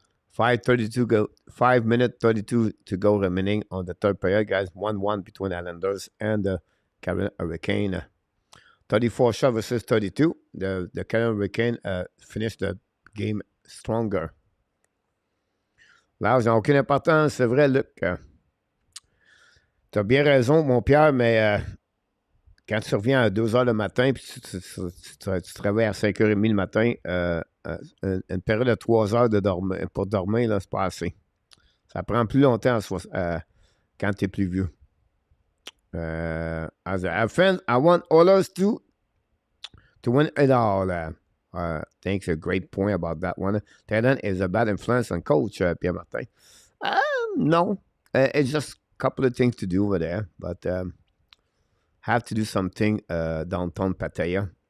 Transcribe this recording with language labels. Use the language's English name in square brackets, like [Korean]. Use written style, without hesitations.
[English] 5 minutes 32 to go remaining on the third period, guys. 1-1 between Islanders and the Carolina Hurricane. 34 shots versus 32. The Carolina Hurricane finished the game stronger. [French] L'âge n'a aucune importance, c'est vrai, Luc. Tu as bien raison, mon Pierre, mais quand tu reviens à 2 h le matin et tu travailles à 5 h 30 le matin, une période de 3 heures pour dormir, là, c'est pas assez. Ça prend plus longtemps quand tu es plus vieux. [English] As a friend, I want Oilers to win it all. I think it's a great point about that one. Thailand is a bad influence on coach, Pierre Martin. No. It's just a couple of things to do over there, but have to do something downtown Pattaya.